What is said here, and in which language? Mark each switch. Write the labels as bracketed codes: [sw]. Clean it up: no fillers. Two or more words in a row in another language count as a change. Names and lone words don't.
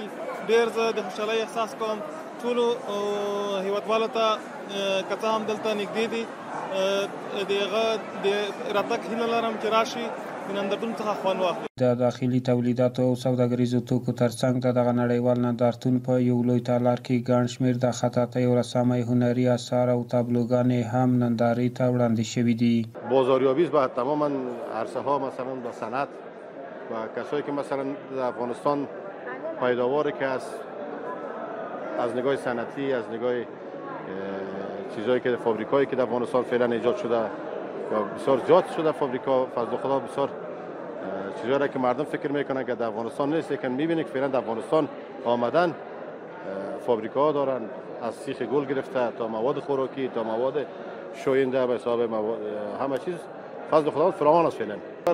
[ps] ډېر زه د خوشحالۍ احساس کوم ټولو هېوادوالو ته که څه هم دلته نږدې دي د هغه د راتګ هیله لرم چې راشي د نندارتون څخه خوند واخلي. د داخلي تولیداتو او سوداګریزو توکو ترڅنګ د دغه نړیوال نندارتون په یو لوی تالار کې ګڼ شمېر د خطاطۍ او رسامۍ هنري اثار او تابلوګانې هم نندارې ته وړاندې شوي دي. [fa] بازاریابی به تماما عرصه ها مثلا به صنعت و کسایی که مثلا در افغانستان پیداواری که از نگاه صنعتی، از نگاه چیزایی که فابریکایی که در افغانستان فعلا ایجاد شده یا بسیار زیاد شده فابریکا فضل خدا بسیار چیزایی را که مردم فکر میکنن که در افغانستان نیست، لیکن میبینید که فعلا در افغانستان آمدن فابریکاها دارن از سیخ گل گرفته تا مواد خوراکی تا مواد شوینده به حساب همه چیز فضل خدا فراوان است.